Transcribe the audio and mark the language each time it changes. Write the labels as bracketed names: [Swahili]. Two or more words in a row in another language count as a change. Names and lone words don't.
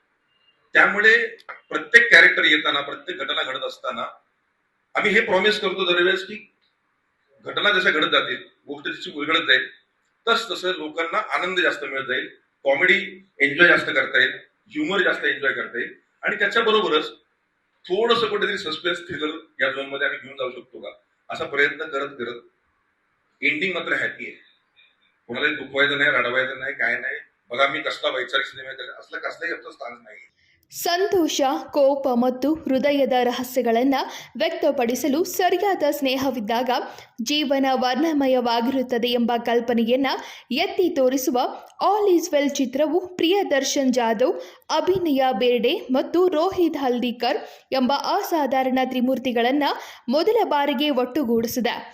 [Marathi] त्यामुळे प्रत्येक कॅरेक्टर येताना, प्रत्येक घटना घडत असताना आम्ही हे प्रॉमिस करतो दरवेळेस की घटना जशा घडत जातील, गोष्ट जशी उलगडत जाईल तसं लोकांना आनंद जास्त मिळत जाईल, [English] comedy enjoy [Marathi] जास्त करता येईल, ह्युमर जास्त एन्जॉय करता येईल आणि त्याच्याबरोबरच थोडंसं कुठेतरी [English] suspense thriller [Marathi] या झोनमध्ये आम्ही घेऊन जाऊ शकतो का असा प्रयत्न करत करत एंडिंग मात्र हॅपी आहे. कोणालाही दुखवायचं नाही, रडवायचं नाही, काय नाही. बघा मी कसला वैचारिक सिनेमा केला, असलं कसलाही आमचं स्थान नाही. [Kannada] ಸಂತೋಷ, ಕೋಪ ಮತ್ತು ಹೃದಯದ ರಹಸ್ಯಗಳನ್ನು ವ್ಯಕ್ತಪಡಿಸಲು ಸರಿಯಾದ ಸ್ನೇಹವಿದ್ದಾಗ ಜೀವನ ವರ್ಣಮಯವಾಗಿರುತ್ತದೆ ಎಂಬ ಕಲ್ಪನೆಯನ್ನು ಎತ್ತಿ ತೋರಿಸುವ ಆಲ್ ಈಸ್ ವೆಲ್ ಚಿತ್ರವು ಪ್ರಿಯದರ್ಶನ್ ಜಾಧವ್, ಅಭಿನಯ ಬೇರ್ಡೆ ಮತ್ತು ರೋಹಿತ್ ಹಲ್ದಿಕರ್ ಎಂಬ ಅಸಾಧಾರಣ ತ್ರಿಮೂರ್ತಿಗಳನ್ನು ಮೊದಲ ಬಾರಿಗೆ ಒಟ್ಟುಗೂಡಿಸಿದೆ.